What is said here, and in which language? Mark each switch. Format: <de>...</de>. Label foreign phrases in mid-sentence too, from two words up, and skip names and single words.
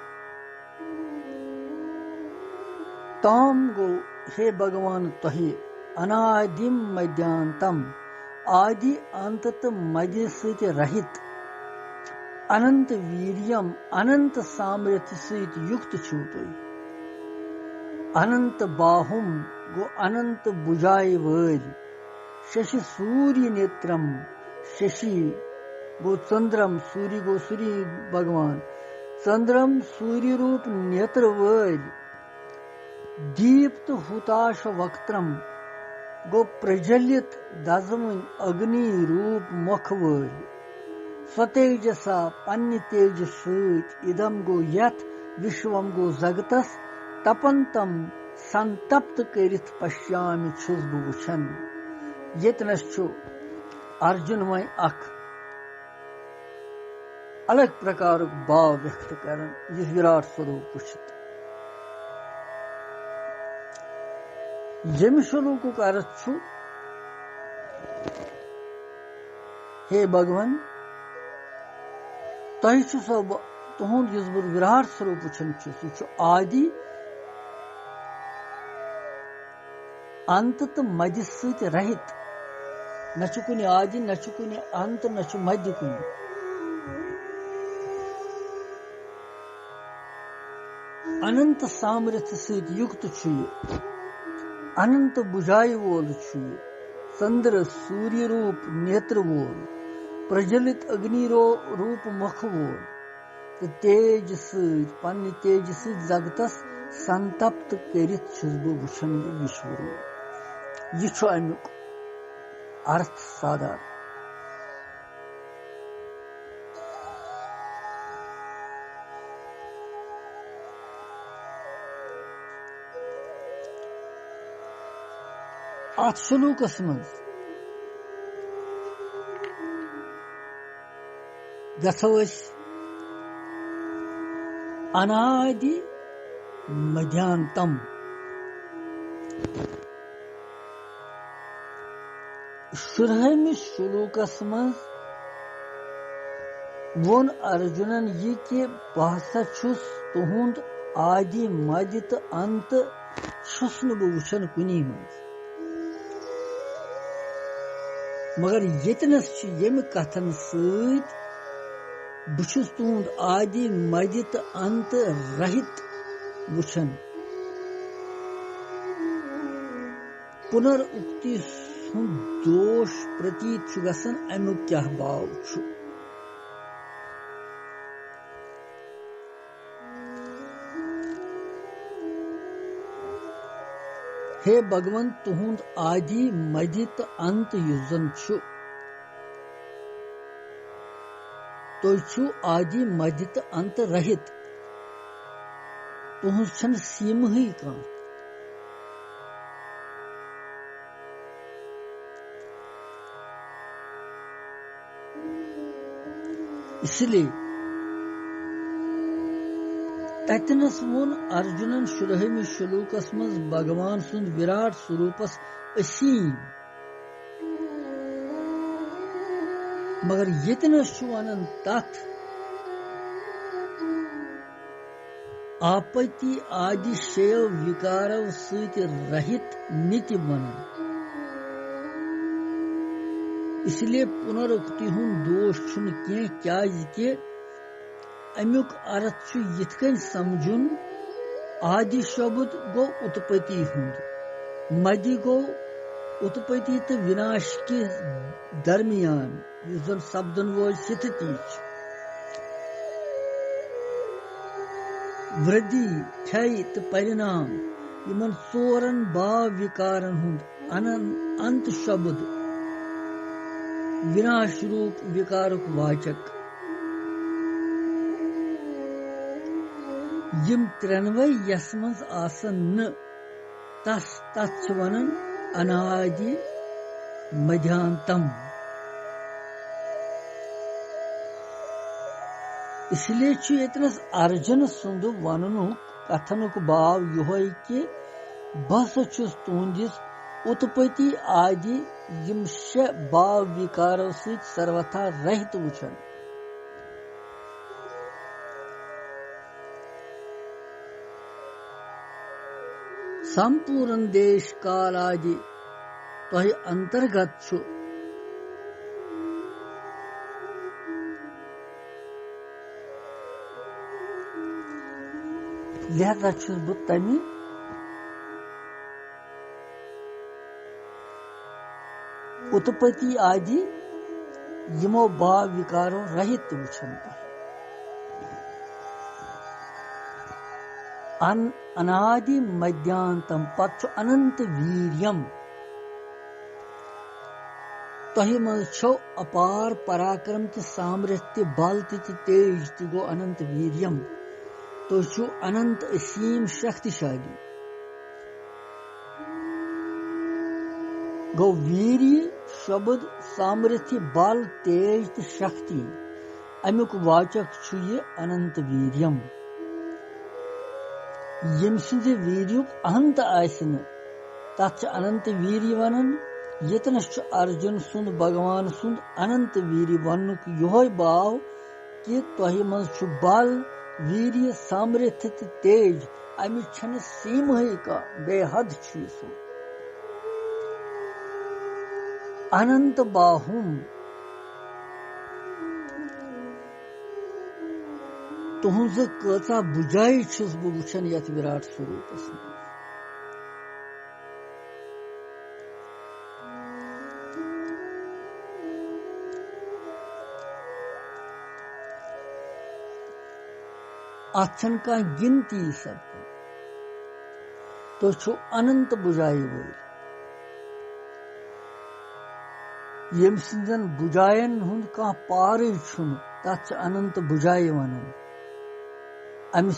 <ks>ताम गो हे भगवान तहे</ks> <sa>अनादिम मध्यांतम</sa> <ks>आदि अंत मध्य सहित रहित</ks> <sa>अनंत वीर्यम</sa> <ks>अनंत सामर्थ्य सहित युक्त छु तुई।</ks> <sa>अनंत बाहुम</sa> <ks>गो अनंत बुझाई वल।</ks> <sa>शशि सूर्य नेत्रम</sa> <ks>शशि गो चंद्रम सूर्य गो सूर्य भगवान चंद्रम सूर्य रूप नेत्र वल।</ks> <sa>दीप्त हुताश वक्त्रम</sa> <ks>गो प्रज्वलित दजमुन अग्नि रूप मुख वल। स्वतेजसा पन्य तेज सहित इदम गो यथ विश्वम गो जगतस तपंतम संतप्त करित पश्यामि छुस बु वुछन। यतनस छु अर्जुन वह अख अलग प्रकार भाव व्यक्त करन यह विराट स्वरूप वुछित। यम श्लोक का अर्थ छु हे भगवान तह सब तुहद इस बह विराट स्वरूप वुछन सह आदि अंत तो मध्य सहित रहित। न कुन आदि न कुन अंत न मध्य कुन। अनंत सामर्थ्य सहित युक्त अनंत बुझाई वोल चंद्र सूर्य रूप नेत्र वोल प्रज्वलित अग्नि रूप मुख वोल तो तेज पन्य तेज जगतस संतप्त करित छुस बह वुछन विश्वरूप। यह अमुक अर्थ साधारण। अत श्लोकस मज गो</ks> <sa>अनादि मध्यांतम</sa> <ks>शुरहमिस शुलूकस मज वोन अर्जुनन यह कि बह हसा छुस तुहुंद आदि मदि तो अंत छुस न बह वुछन कुनी मज मगर यतनस यम कथन सत बह छुस तुहुंद आदि मदि तो अंत रहित वुछन पुनरुक्ति सुंद दोष प्रतीत गसन अमुक क्या भाव छु हे भगवन तुहुंद आदि मदि तो अंत युजन छु तो छु आदि मदि तो अंत रहित तुहुंद छन सीम ही का इसलिए ततनस वोन अर्जुनन शुरहमि शुलूकस मज भगवान सुंद विराट स्वरूपस असीम मगर यतनस वनन तथ आपत्ति आदि शैव विकारव सत रहित नित्य बनन इसलिए पुनरुक्ति हुन दोष छुन क्या कि अमुक अर्थ छु यिथकन समझुन आदि शब्द गो उत्पत्ति हुंद मदि गो उत्पत्ति तो विनाश के दरमियान युजन शब्दन वो स्थिति वृद्धि क्षय तो परिणाम यमन चोरन भाव विकारन हुंद अंत शब्द विनाश रूप विकारक वाचक यम त्रेनवे यस मज आसन न तस तत् वनन</ks> <sa>अनादि मध्यांतम</sa> <ks>इसलिए यतनस अर्जुन सुंद वनुक कथनुक भाव यह कि बस छुस तुंदिस उत्पत्ति आदि यम शे भाव विकारो सत सर्वथा रहित वुछन संपूर्ण देश काल आदि तोह अंतर्गत छु लिहाजा छुस बह तमि उत्पत्ति आदि यमो भाव विकारो रहित वुछन</ks> <sa>अनादि मध्यांतम</sa> <ks>पच्छु</ks> <sa>अनंत वीर्यम</sa> <ks>तोहि मज छो अपार पराक्रम ते सामर्थ्य बल ते तेज ते गो</ks> <sa>अनंत वीर्यम</sa> <ks>तो छु अनंत असीम शक्तिशाली गो वीर्य शब्द सामर्थ्य बल तेज ते शक्ति अमुक वाचक छु ये</ks> <sa>अनंत वीर्यम</sa> <ks>यम सुंद वीर्युक अहंत आसन तथ अनंत वीर्य वनन यतनस अर्जुन सुंद भगवान सुंद अनंत वीर्य वनुक योह भाव कि तोह मज छु बल वीर्य सामर्थ्य तेज अमिच छन सीम का बेहद छु सो</ks> <sa>अनंत बाहुम</sa> <ks>तुहज कचा बुझाई छुस बह वुछन यथ विराट स्वरूपस अथन का गिनती सब तो छु अनंत बुझाई वो यम सिंजन बुझायन हुंद का पार छुन तथ अनंत बुझाई वनन अमि</ks>